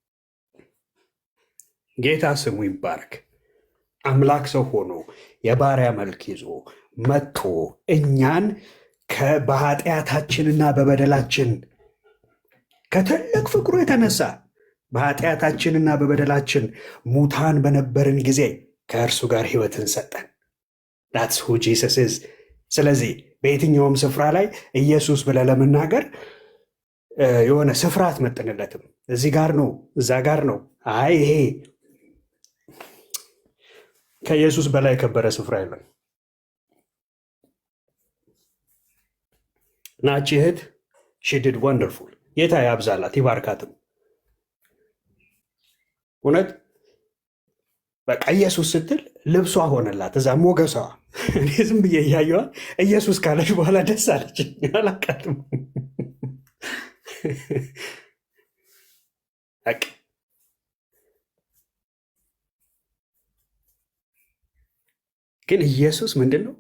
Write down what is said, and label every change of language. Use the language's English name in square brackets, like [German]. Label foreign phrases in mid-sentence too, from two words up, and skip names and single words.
[Amharic] ጌታ ስሙ ይባረክ። አምላክ ሰው ሆኖ የባሪያ መልክ ይዞ መጥቶ እኛን በኃጢአታችንና በበደላችን ከትልቅ ፍቅሩ የተነሳ በኃጢአታችንና በበደላችን ሙታን በነበርን ጊዜ ከእርሱ ጋር ሕይወትን ሰጠን። [English] that's who Jesus is። [Amharic] ስለዚህ በየትኛውም ስፍራ ላይ ኢየሱስ ብለህ ለመናገር የሆነ ስፍራ አትመጥንለትም። እዚህ ጋር ነው፣ እዛ ጋር ነው። አይ ይሄ ከኢየሱስ በላይ የከበረ ስፍራ የለም። ናቺ እህት [English] she did [Amharic] wonderful። ጌታ ያብዛላት ይባርካትም። እውነት በቃ ኢየሱስ ስትል ልብሷ ሆነላት፣ እዛ ሞገሷ። እኔ ዝም ብዬ እያየዋል ኢየሱስ ካለች በኋላ ደስ አለች። አላቃትም በቃ ግን ኢየሱስ ምንድን ነው?